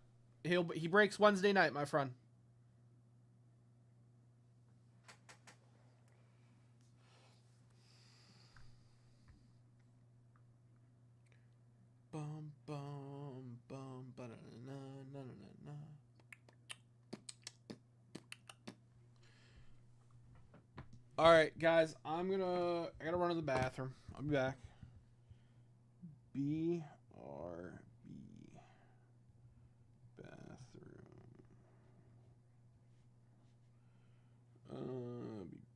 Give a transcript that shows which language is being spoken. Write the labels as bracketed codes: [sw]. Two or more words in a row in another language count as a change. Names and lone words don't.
[en] He breaks Wednesday night, my friend. Bum bum bum ba na na na na na. All right, guys. I gotta run to the bathroom. I'll be back. BRB bathroom.